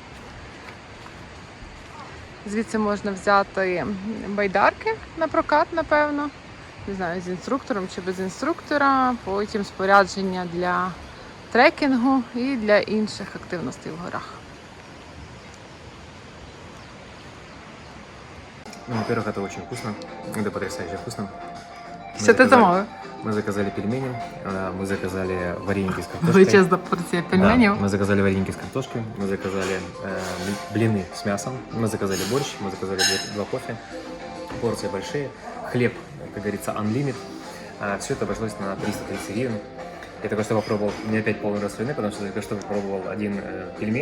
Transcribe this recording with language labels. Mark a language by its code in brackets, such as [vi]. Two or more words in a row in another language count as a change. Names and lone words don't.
[uk] Звідси можна взяти байдарки на прокат, напевно. Не знаю, з інструктором чи без інструктора, потім спорядження для трекінгу і для інших активностей в горах. Ну, [ru] во-первых, это очень вкусно, это потрясающе вкусно. [uk] Що ти замовив? [ru] Мы заказали пельмени, мы заказали вареники с картошкой. [uk] Величезна порція пельменів. [ru] Да, мы заказали вареники с картошкой, мы заказали блины с мясом, мы заказали борщ, мы заказали 2 кофе, порции большие, хлеб, как говорится, unlimited. Все это обошлось на 330 гривен. Я только что попробовал, у меня опять полный рост слюны, потому что я только что попробовал один пельмень.